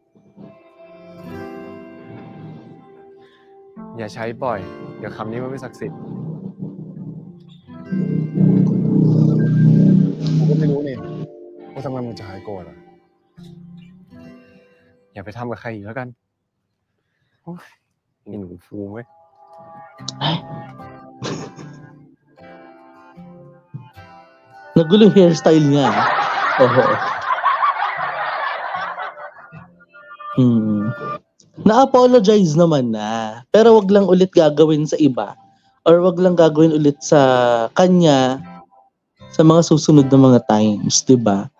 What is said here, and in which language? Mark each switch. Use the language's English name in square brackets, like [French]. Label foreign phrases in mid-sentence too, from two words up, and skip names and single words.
[Thai] อย่าใช้บ่อย เดี๋ยวคำนี้มันไม่ศักดิ์สิทธิ์ กูก็ไม่รู้นี่ว่าทำไมมึงจะหายโกรธอ่ะ อย่าไปทำกับใครอีกแล้วกัน โอ้ยนี่หนูฟูเว้ย [Filipino] Nagulo yung hairstyle niya. Oo. Na-apologize naman na. Pero wag lang ulit gagawin sa iba. Or wag lang gagawin ulit sa kanya sa mga susunod na mga times, 'di ba?